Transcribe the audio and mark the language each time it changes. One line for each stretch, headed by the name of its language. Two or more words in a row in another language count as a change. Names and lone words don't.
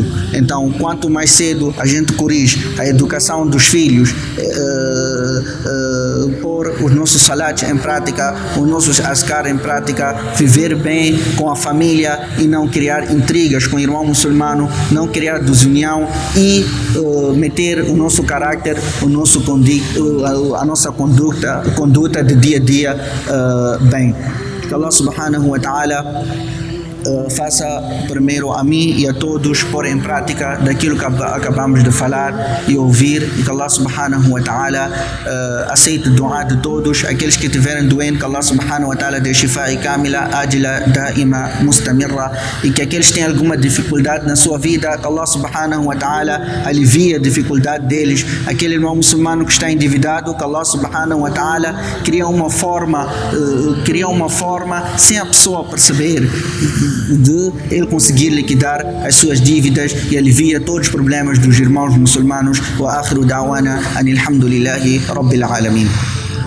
Portuguese: Então, quanto mais cedo a gente corrige a educação dos filhos, pôr os nossos salats em prática, os nossos azkar em prática, viver bem com a família e não criar intrigas com o irmão muçulmano, não criar desunião e meter o nosso caráter, a nossa conduta de dia a dia bem. Que
Arabic: الله سبحانه وتعالى
Portuguese: faça primeiro a mim e a todos pôr em prática daquilo que acabamos de falar e ouvir, e que
Arabic: الله سبحانه وتعالى
Portuguese: aceite o dua de todos aqueles que estiverem doentes, que
Arabic: الله سبحانه وتعالى
Portuguese: dê shifa e
Arabic: كاملة، عاجلة، دائمة، مستمرة,
Portuguese: e que aqueles que têm alguma dificuldade na sua vida, que
Arabic: الله سبحانه وتعالى
Portuguese: alivie a dificuldade deles. Aquele irmão muçulmano que está endividado, que
Arabic: الله سبحانه وتعالى
Portuguese: cria uma forma sem a pessoa perceber, de ele conseguir liquidar as suas dívidas e alivia todos os problemas dos irmãos muçulmanos.
Arabic: وآخر دعوانا أن الحمد لله رب العالمين.